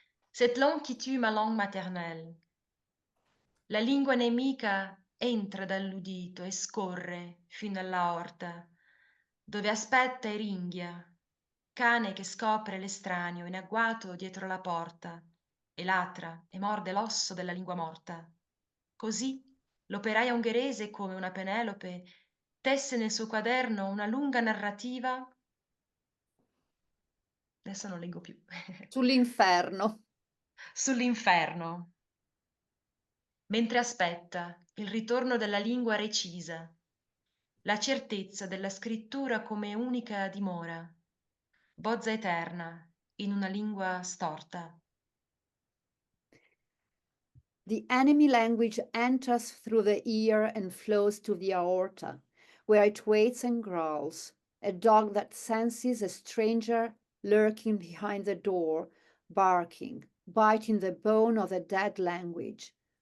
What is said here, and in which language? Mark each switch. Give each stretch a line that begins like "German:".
French: Cette langue qui tue ma langue maternelle.
Italian: La lingua nemica entra dall'udito e scorre fino alla orta, dove aspetta e ringhia, cane che scopre l'estraneo in agguato dietro la porta, e latra e morde l'osso della lingua morta. Così l'operaia ungherese, come una Penelope, tesse nel suo quaderno una lunga narrativa. Adesso non leggo più. Sull'inferno. Sull'inferno. Mentre aspetta il ritorno della lingua recisa, la certezza della scrittura come unica dimora, bozza eterna in una lingua storta.
English: The enemy language enters through the ear and flows to the aorta, where it waits and growls, a dog that senses a stranger lurking behind the door, barking, biting the bone of the dead language.